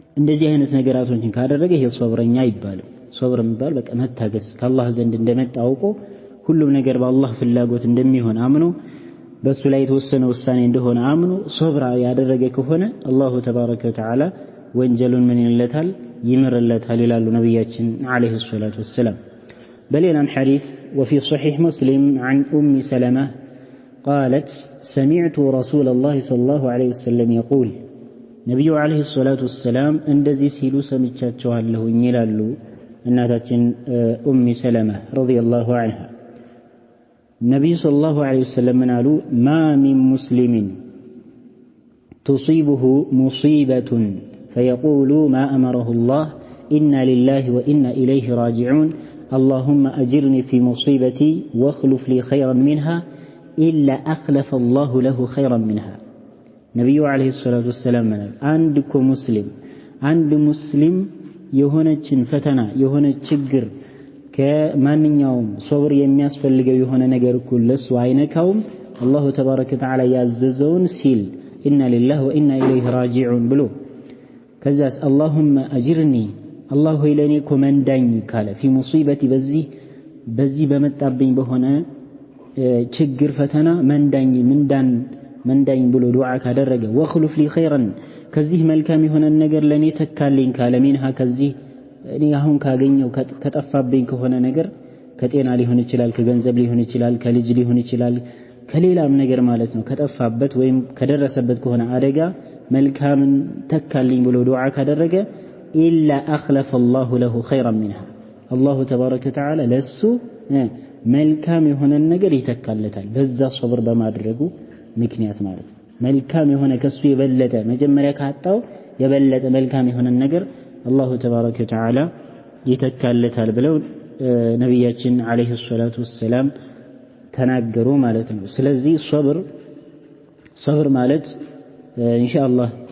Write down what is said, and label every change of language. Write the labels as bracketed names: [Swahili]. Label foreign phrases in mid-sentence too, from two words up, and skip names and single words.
[Amharic] እንደዚህ አይነት ነገራቶችን ካደረገ ይሄ ሶብረኛ ይባላል። ሶብር የሚባል በቃ መታገስ ከአላህ ዘንድ እንደመጣ አውቆ ሁሉም ነገር በአላህ ፍላጎት እንደሚሆን አምኖ በሱ ላይ የተወሰነ ውሳኔ እንደሆነ አምኖ ሶብር ያደረገ ከሆነ [Arabic] الله تبارك وتعالى [Amharic] ወንጀሉን ምን ይለታል ይምርለታል ይላሉ ነብያችን [Arabic] عليه الصلاة والسلام። [Amharic] በሌላም ሐዲስ [Arabic] وفي صحيح مسلم عن أم سلمة قالت سمعت رسول الله صلى الله عليه وسلم يقول نبي عليه الصلاة والسلام [Amharic] እንደዚህ ሲሉ ሰምቻቸዋለሁ ይላሉ እናታችን ኡም ሰለማ [Arabic] رضي الله عنها النبي صلى الله عليه وسلم قالوا ما من مسلم تصيبه مصيبة فيقول ما أمره الله إنا لله وإنا إليه راجعون اللهم أجرني في مصيبتي واخلف لي خيرا منها إلا أخلف الله له خيرا منها نبي عليه الصلاة والسلام عندكم عند مسلم [Amharic] የሆነችን ፈተና የሆነ ችግር ከማንኛውም ሶብር የሚያስፈልገው የሆነ ነገር ሁሉ ለሱ አይነካውም [Arabic] الله تبارك وتعالى [Amharic] ያዘዘውን ሲል [Arabic] إنا لله وإنا إليه راجعون [Amharic] ብሎ ከዛስ [Arabic] اللهم اجرني [Amharic] አላህ ሆይ ለኔ ኮመንዳኝ ካለ [Arabic] في مصيبتي [Amharic] በዚህ በመጣብኝ በሆነ ችግር ፈተና መንዳኝ ብሎ ዱዓ ካደረገ [Arabic] واخلف لي خيرا [Amharic] ከዚህ መልካም የሆነ ነገር ለኔ ተካልኝ ካለ ሚንሃ ከዚህ እኔ አሁን ካገኘው ከጠፋብኝ ከሆነ ነገር ከጤና ሊሆን ይችላል ከገንዘብ ሊሆን ይችላል ከልጅ ሊሆን ይችላል ከሌላም ነገር ማለት ነው ከጠፋበት ወይም ከደረሰበት ከሆነ አደጋ መልካምን ተካልኝ ብሎ ዱዓ ካደረገ [Arabic] إلا أخلف الله له خيرا منها الله تبارك وتعالى [Amharic] ለሱ መልካም የሆነ ነገር ይተካለታል በዛ ሶብር በማድረጉ ምክንያት ማለት ነው መልካም የሆነ ከሱ የበለጠ መጀመሪያ ካጣው የበለጠ መልካም የሆነ ነገር [Arabic] الله تبارك وتعالى [Amharic] ይተካለታል ብለው ነብያችን [Arabic] عليه الصلاة والسلام [Amharic] ተናገሩ ማለት ነው። ስለዚህ ሶብር ማለት ኢንሻአላህ